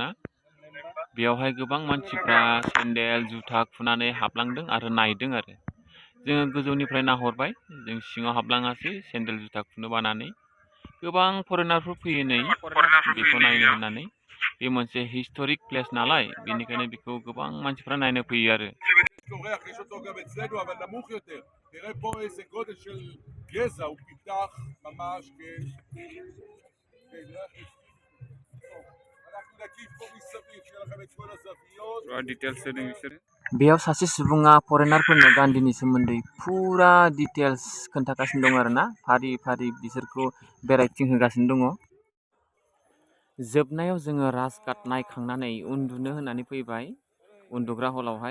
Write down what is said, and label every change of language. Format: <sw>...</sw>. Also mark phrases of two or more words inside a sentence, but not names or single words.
<brx>बेयावहाय गोबां मानसिफ्रा सेन्देल जुथा खुनानै हाबलांदों आरो नायदों आरो। जोङो गोजौनिफ्राय नाहरबाय, जों सिङाव हाबलाङासै सेन्देल जुथा खुनो बानानै। गोबां फरेनारफोर फैयो नै बेखौ नायनो होननानै। बे मोनसे</brx> <en>historic place</en> <brx>नालाय, बेनिखायनो बेखौ गोबां मानसिफ्रा नायनो फैयो आरो।</brx> <he>יש אותו גם אצלנו, אבל נמוך יותר. תראה פה איזה גודל של גזע, הוא פיתח ממש אנחנו נקיף פה מסביב, שיהיה לכם את כל הזוויות.</he> <brx>बेयाव सासे सुबुङा फरेनारफोरनो गान्धीनि सोमोन्दै फुरा डिटेल्स खोन्थागासिनो दं आरोना, फारि फारि बिसोरखौ बेरायथिंहोगासिनो दङ। जोबनायाव जोङो राजघाट नायखांनानै उन्दुनो होननानै फैबाय उन्दुग्रा हलावहाय।</brx>